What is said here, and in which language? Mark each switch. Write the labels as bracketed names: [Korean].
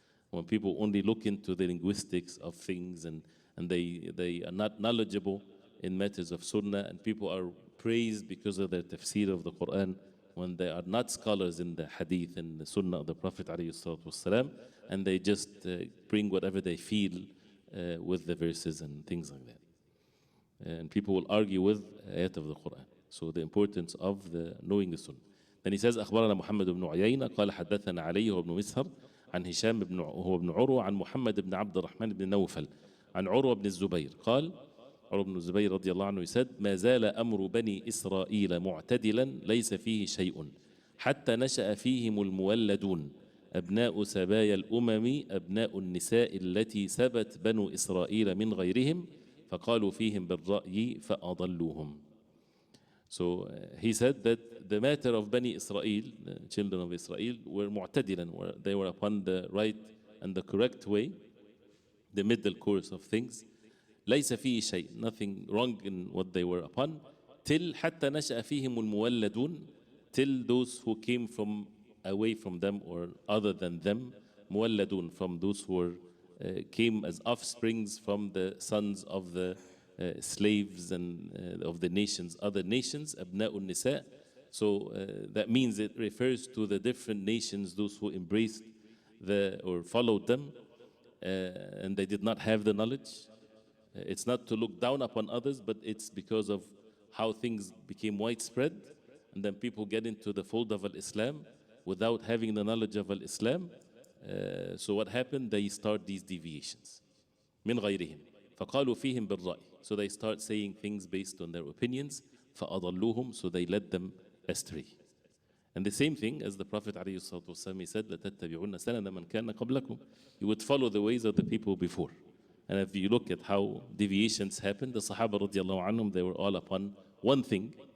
[English] When people only look into the linguistics of things and they are not knowledgeable in matters of sunnah, and people are praised because of their tafsir of the Quran when they are not scholars in the hadith and the sunnah of the Prophet ﷺ, and they just bring whatever they feel with the verses and things like that. And people will argue with ayat of the Quran. So the importance of knowing the sunnah. Then he says, [Arabic] أخبرنا محمد بن عيينة قال حدثنا علي وابن مسهر عن هشام بن هو بن عروة عن محمد بن عبد الرحمن بن نوفل عن عروة بن الزبير قال عروة بن الزبير رضي الله عنه [English] said [Arabic] ما زال أمر بني إسرائيل معتدلا ليس فيه شيء حتى نشأ فيهم المولدون أبناء سبايا الأمم أبناء النساء التي سبت بنو إسرائيل من غيرهم فقالوا فيهم بالرأي فأضلوهم. [English] So he said that the matter of Bani Israel, the children of Israel, were mu'tadilan, they were upon the right and the correct way, the middle course of things. [Arabic] ليس فيه شيء, [English] nothing wrong in what they were upon. Till [Arabic] حتى نشأ فيهم المولدون, [English] till those who came from away from them or other than them, مولدون, from those who came as offsprings from the sons of the slaves and of the nations, other nations, [Arabic] أبناء النساء. [English] So that means it refers to the different nations, those who embraced or followed them, and they did not have the knowledge. It's not to look down upon others, but it's because of how things became widespread, and then people get into the fold of Islam without having the knowledge of Islam. So what happened? They start these deviations. [Arabic] من غيرهم فقالوا فيهم بالرأي. [English] So they start saying things based on their opinions. [Arabic] فأضلوهم. [English] So they led them astray. And the same thing as the Prophet ﷺ, he said, [Arabic] لَتَتَّبِعُنَّ سَنَنَ مَنْ كَانَ قَبْلَكُمْ. [English] You would follow the ways of the people before. And if you look at how deviations happened, the Sahaba radiallahu anhum, they were all upon one thing.